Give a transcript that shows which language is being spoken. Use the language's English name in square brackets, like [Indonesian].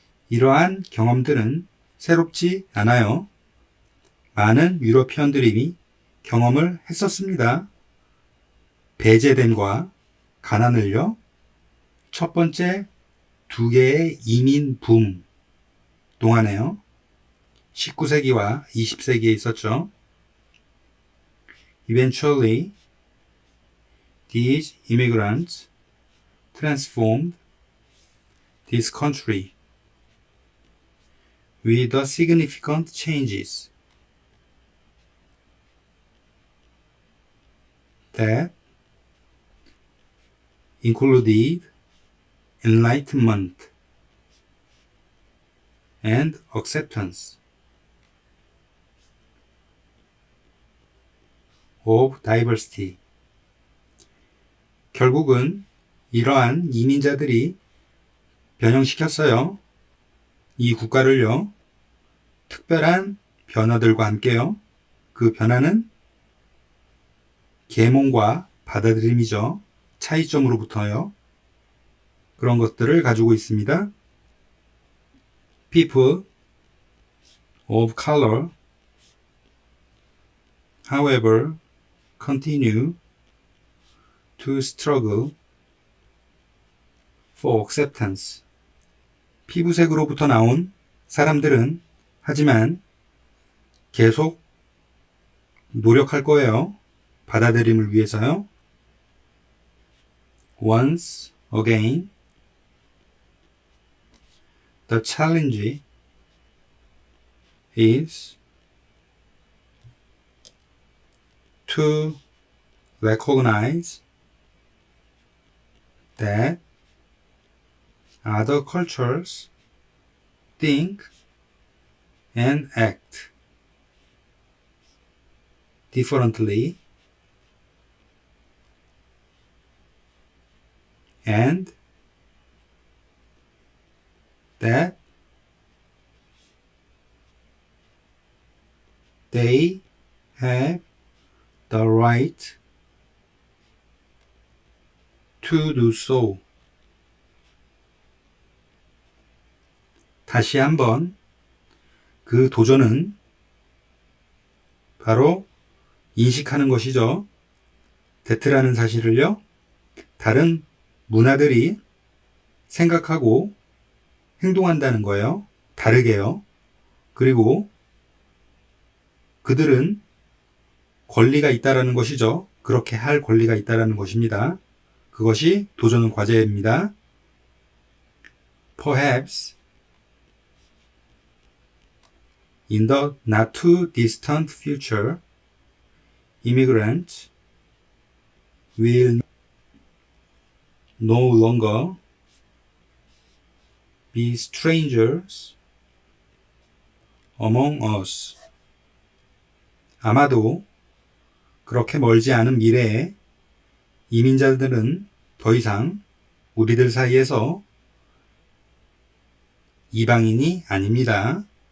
[Korean] 이러한 경험들은 새롭지 않아요. 많은 유러피언들이 경험을 했었습니다. 배제됨과 가난을요. 첫 번째 두 개의 이민 붐 동안에요. 19세기와 20세기에 있었죠. [English] Eventually, these immigrants transformed this country with the significant changes that included enlightenment and acceptance of diversity. [Korean] 결국은 이러한 이민자들이 변형시켰어요. 이 국가를요. 특별한 변화들과 함께요. 그 변화는 계몽과 받아들임이죠. 차이점으로부터요. 그런 것들을 가지고 있습니다. [English] People of color, however, continue to struggle for acceptance. [Korean] 피부색으로부터 나온 사람들은 하지만 계속 노력할 거예요. 받아들임을 위해서요. [English] Once again, the challenge is to recognize that other cultures think and act differently and that they have the right to do so. [Korean] 다시 한번 그 도전은 바로 인식하는 것이죠. 데트라는 사실을요. 다른 문화들이 생각하고 행동한다는 거예요. 다르게요. 그리고 그들은 권리가 있다라는 것이죠. 그렇게 할 권리가 있다라는 것입니다. 그것이 도전은 과제입니다. [English] Perhaps in the not too distant future, immigrants will no longer be strangers among us. [Korean] 아마도 그렇게 멀지 않은 미래에 이민자들은 더 이상 우리들 사이에서 이방인이 아닙니다.